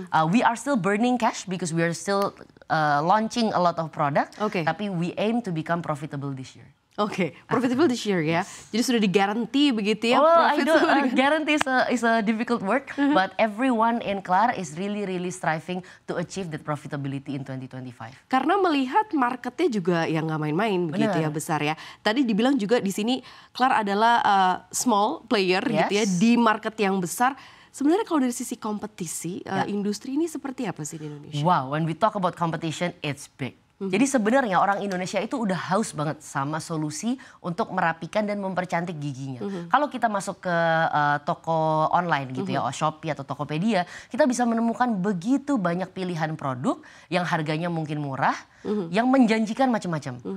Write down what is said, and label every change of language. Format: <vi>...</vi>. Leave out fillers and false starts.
<en>We are still burning cash because we are still launching a lot of product. Tapi we aim to become profitable this year. Profitable this year</en> <id>ya. Jadi sudah digaranti begitu ya.</id> <en>I don't guarantee is a difficult word, but everyone in Klar is really striving to achieve that profitability in 2025.</en> <id>Karena melihat marketnya juga yang nggak main-main begitu ya, besar ya. Tadi dibilang juga di sini Klar adalah small player gitu ya di market yang besar. Sebenarnya kalau dari sisi kompetisi, industri ini seperti apa sih di Indonesia?</id> <en>Wow, when we talk about competition, it's big.</en> <id>Jadi sebenarnya orang Indonesia itu udah haus banget sama solusi untuk merapikan dan mempercantik giginya. Kalau kita masuk ke toko online gitu ya, Shopee atau Tokopedia, kita bisa menemukan begitu banyak pilihan produk yang harganya mungkin murah, yang menjanjikan macam-macam.</id>